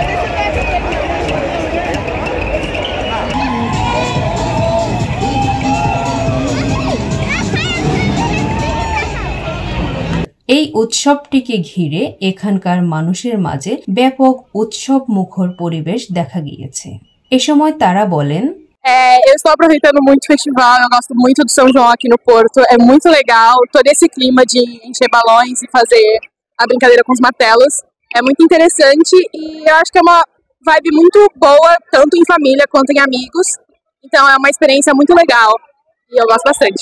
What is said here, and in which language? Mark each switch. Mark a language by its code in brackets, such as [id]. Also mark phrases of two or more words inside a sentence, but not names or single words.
[bn] এই উৎসবটিকে ঘিরে এখানকার মানুষের মাঝে ব্যাপক উৎসব মুখর পরিবেশ দেখা গিয়েছে। এ সময় তারা বলেন, [pt] eu estou aproveitando muito o festival, eu gosto muito do São João aqui no Porto, é muito legal todo esse clima de encher balões e fazer a brincadeira com os martelos, é muito interessante e eu acho que é uma vibe muito boa, tanto em família quanto em amigos, então é uma experiência muito legal e eu gosto bastante.